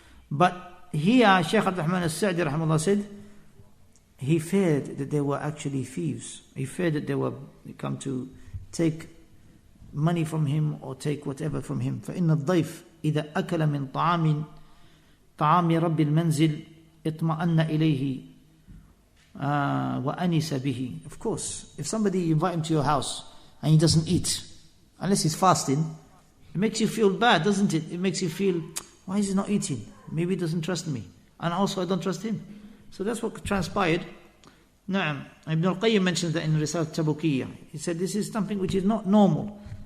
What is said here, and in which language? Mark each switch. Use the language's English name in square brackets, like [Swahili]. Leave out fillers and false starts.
[English] But here, Shaykh Abdurahman Nasir rahimahullah said, he feared that they were actually thieves. He feared that they were come to take money from him or take whatever from him. [Arabic] فإن الضيف إذا أكل من طعام رب المنزل اطمأن إليه وأنس به. [English] Of course, if somebody invite him to your house and he doesn't eat, unless he's fasting, it makes you feel bad, doesn't it? It makes you feel, why is he not eating? Maybe he doesn't trust me. And also I don't trust him. So that's what transpired. Naam. Ibn al-Qayyim mentions that in Risal Tabukiyya. He said this is something which is not normal.